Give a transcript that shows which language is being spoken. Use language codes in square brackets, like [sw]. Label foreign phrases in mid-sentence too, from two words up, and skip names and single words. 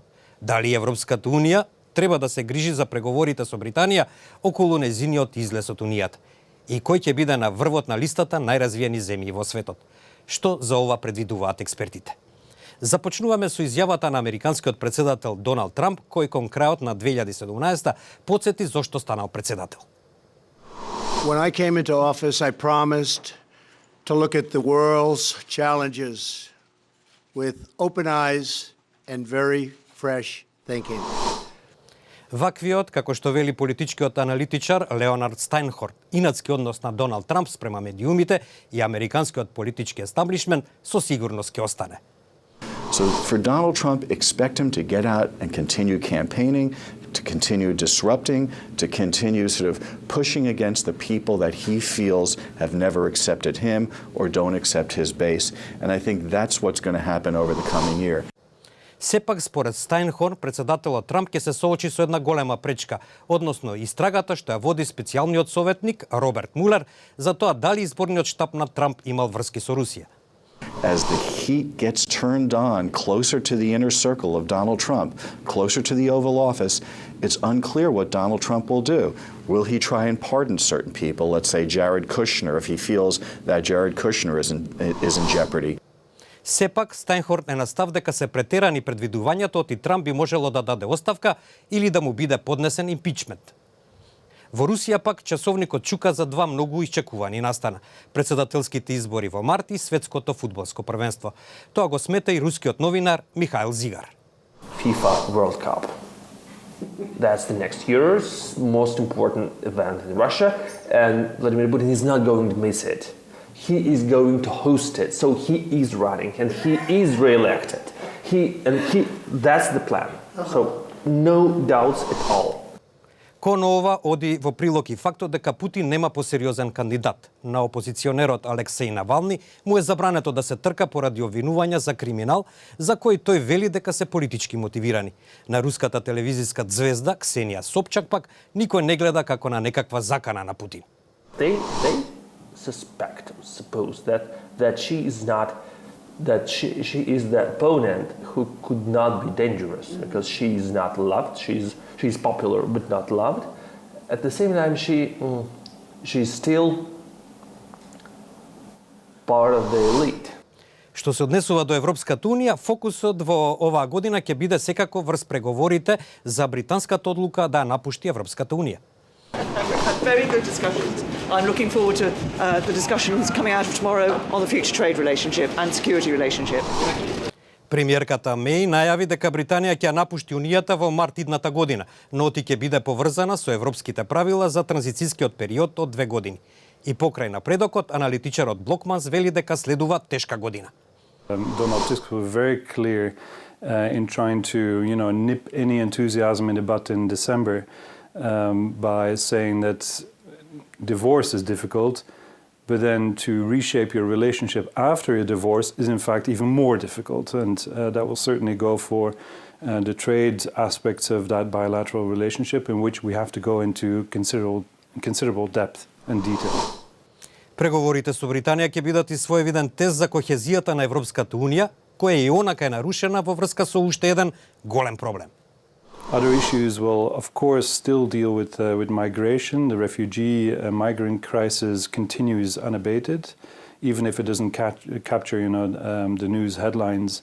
[mk] Дали Европската унија треба да се грижи за преговорите со Британија околу нејзиниот излез од унијата? И кој ќе биде на врвот на листата најразвиени земји во светот? Што за ова предвидуваат експертите? Започнуваме со изјавата на американскиот председател Доналд Трамп, кој кон крајот на 2017 потсети зошто станал председател. [en] When I came into office, I promised to look at the world's challenges with open eyes and very fresh thinking. [mk] Ваквиот, како што вели политичкиот аналитичар Леонард Стајнхорт, инатски однос на Доналд Трамп спрема медиумите и американскиот политички естаблишмент со сигурност ќе остане. [en] So for Donald Trump, expect him to get out and continue campaigning, to continue disrupting, to continue sort of pushing against the people that he feels have never accepted him or don't accept his base. And I think that's what's going to happen over the coming year. [mk] Сепак, според Стајнхорн, председателот Трамп ќе се соочи со една голема пречка, односно истрагата што ја води специјалниот советник Роберт Мулер за тоа дали изборниот штаб на Трамп имал врски со Русија. [en] As the heat gets turned on closer to the inner circle of Donald Trump, closer to the Oval Office, it's unclear what Donald Trump will do. Will he try and pardon certain people, let's say Jared Kushner, if he feels that Jared Kushner is in jeopardy? [mk] Сепак, Стајнхорт е настав дека се претерани предвидувањето и Трамп би можело да даде оставка или да му биде поднесен импичмент. Во Русија пак часовникот чука за два многу исчекувани настана: председателските избори во март и светското фудбалско првенство. Тоа го смета и рускиот новинар Михаил Зигар. [en] FIFA World Cup. That's the next year's most important event in Russia, and Vladimir Putin is not going to miss it. He is going to host it, so he is running and he is re-elected. That's the plan. So no doubts at all. [mk] Кон ова оди во прилог и фактот дека Путин нема посериозен кандидат. На опозиционерот Алексеј Навални му е забрането да се трка поради обвинувања за криминал, за кој тој вели дека се политички мотивирани. На руската телевизиска звезда Ксенија Собчак пак никој не гледа како на некаква закана на Путин. [en] They suppose that she is not, that she is the opponent who could not be dangerous because she is not loved. She's popular but not loved. At the same time, she's still part of the elite. [mk] Што се однесува до Европската унија, фокусот во оваа година ќе биде секако врз преговорите за британската одлука да напушти Европската унија. [en] Very good discussions. I'm looking forward to the discussions coming out of tomorrow on the future trade relationship and security relationship. [mk] Премиерката Меј најави дека Британија ќе напушти унијата во март идната година, но ќе биде поврзана со европските правила за транзицискиот период од 2 години. И покрај напредокот, аналитичарот Блокманс вели дека следува тешка година. [en] Donald Tusk was very clear in trying to, nip any enthusiasm in the bud in December. By saying that divorce is difficult, but then to reshape your relationship after a divorce is in fact even more difficult, and that will certainly go for the trade aspects of that bilateral relationship, in which we have to go into considerable depth and detail. [mk] Преговорите со Британија ќе бидат и своевиден тест за кохезијата на Европската унија, која и онака е нарушена во врска со уште еден голем проблем. [en] Other issues will, of course, still deal with migration. The refugee migrant crisis continues unabated, even if it doesn't capture, the news headlines.